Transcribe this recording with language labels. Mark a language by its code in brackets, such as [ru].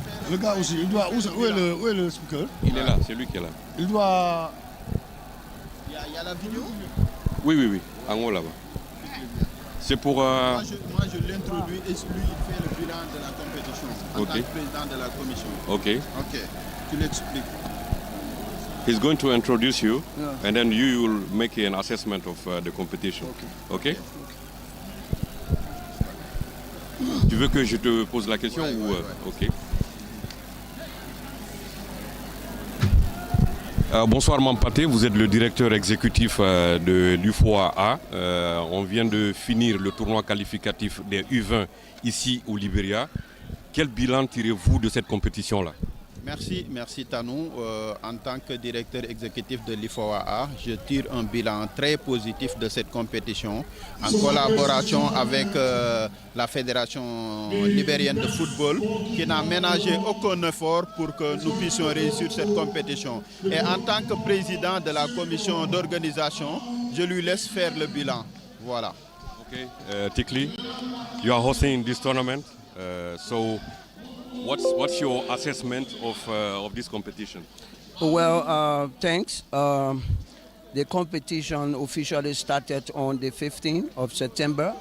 [fr] Le gars aussi, il doit... Où est le speaker? Il est là, c'est lui qui est là. Il doit... Il y a la vidéo? Oui, en haut là-bas. C'est pour... Moi, je l'introduis et lui, il fait le bilan de la compétition en tant que président de la commission. Ok. Tu l'expliques. [en] He's going to introduce you, and then you will make an assessment of the competition. Okay? [fr] Tu veux que je te pose la question ou... Ok. Bonsoir Mampaté, vous êtes le directeur exécutif de l'UFOA. On vient de finir le tournoi qualificatif des U-20 ici au Libéria. Quel bilan tirez-vous de cette compétition-là? Merci Tanou. En tant que directeur exécutif de l'IFOA, je tire un bilan très positif de cette compétition en collaboration avec la Fédération libérienne de football qui n'a ménagé aucun effort pour que nous puissions réussir cette compétition. Et en tant que président de la commission d'organisation, je lui laisse faire le bilan. Voilà. [en] Okay, Tikli, you are hosting this tournament, so what's your assessment of this competition? Well, thanks. The competition officially started on the 15th of September.